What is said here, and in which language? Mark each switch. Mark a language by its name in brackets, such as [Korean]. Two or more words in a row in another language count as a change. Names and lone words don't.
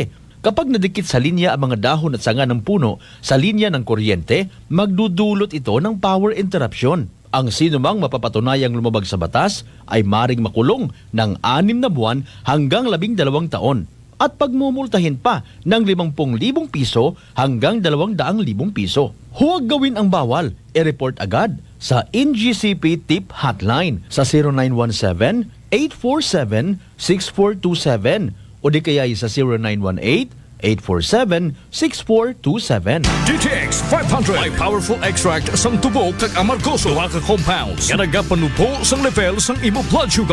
[Filipino] Kapag nadikit sa linya ang mga dahon at sanga ng puno sa linya ng kuryente, magdudulot ito ng power interruption. Ang sinumang mapapatunayang lumabag sa batas ay maring makulong ng 6 na buwan hanggang 12 taon. At pagmumultahin pa ng 50,000 piso hanggang 200,000 piso. Huwag gawin ang bawal. I-report agad sa NGCP Tip Hotline sa 0917-847-6427 o di kaya sa 0918-847-6427. [Hiligaynon] DTX 500 may [English] powerful extract [Hiligaynon] sang tubo kag amargoso nga compounds nga nagapanupo sang level sang imo [English] blood sugar.